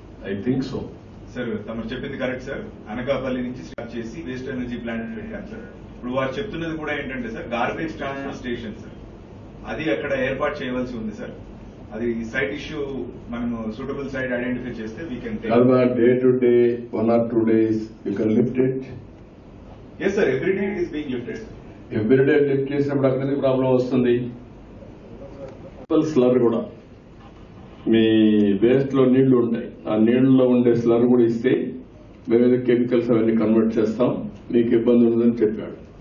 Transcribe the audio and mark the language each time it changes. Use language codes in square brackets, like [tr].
[en] I think so. [te] Sir తమరు చెప్పింది correct sir. Anakapalli నుంచి స్టార్ట్ చేసి వేస్ట్ ఎనర్జీ ప్లాంట్ పెట్టాం సార్. ఇప్పుడు వారు చెప్తున్నది కూడా ఏంటంటే sir, garbage transfer station sir, అది అక్కడ ఏర్పాటు చేయవలసి ఉంది సార్. అది సైట్ ఇష్యూ మనం సూటబుల్ సైట్ ఐడెంటిఫై చేస్తే [en] We can take. Day to day 1 or 2 days you can lift it. Yes, sir. Every day it is being lifted. [te] Everyday lift చేసినప్పుడు అక్కడ ప్రాబ్లం వస్తుంది. స్లర్ కూడా మీ వేస్ట్ లో నీళ్లు ఉంటాయి, ఆ నీళ్లలో ఉండే స్లర్ కూడా ఇస్తే మేము కెమికల్స్ అవన్నీ కన్వర్ట్ చేస్తాం, మీకు ఇబ్బంది ఉండదని చెప్పాడు.